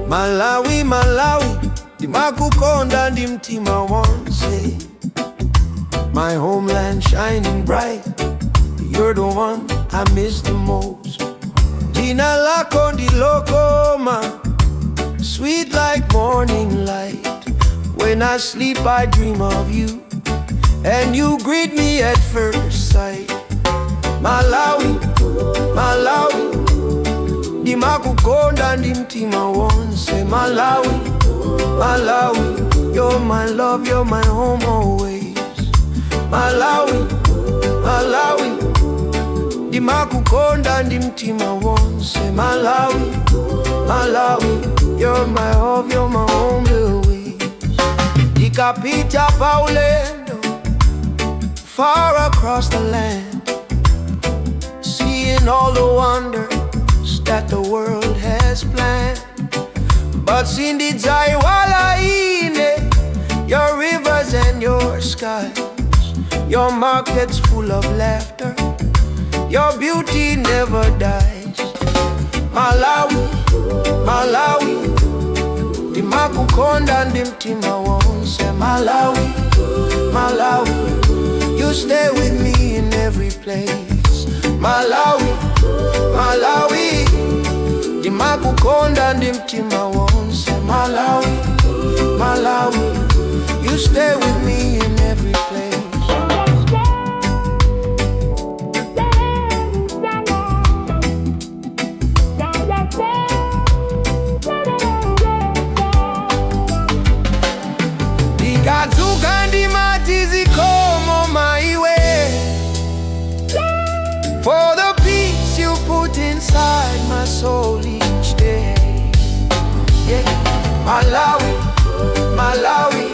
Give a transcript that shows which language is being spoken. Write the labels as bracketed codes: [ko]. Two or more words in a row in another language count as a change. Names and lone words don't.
[ny] Malawi, Malawi, Ndimakukonda ndi mtima wonse. [en] My homeland shining bright, you're the one I miss the most. [ny] Jina lako ndilo Kauma, [en] sweet like morning light. When I sleep I dream of you, and you greet me at first sight. [ny] Malawi, Malawi, Ndimakukonda ndi mtima wonse. [en] Malawi, Malawi, you're my love, you're my home always. [ny] Malawi, Malawi, Ndimakukonda ndi mtima wonse. [en] Malawi, Malawi, you're my home, you're my home always. [ny] Nikapita pa ulendo [en] far across the land, seeing all the wonders that the world has planned. But [ny] sindidzayiwala ine [en] your rivers and your skies, your markets full of laughter, your beauty never dies. [ny] Malawi, Malawi, Ndimakukonda ndi mtima wonse. [en] Malawi, Malawi, you stay with me in every place. [ny] Malawi, Malawi, Ndimakukonda ndi mtima wonse. [en] Malawi, Malawi, you stay with me in every place. [ny] Ndikadzuka ndimati zikomo maiwe, [en] for the peace you put inside my soul each day. Yeah. Malawi, Malawi,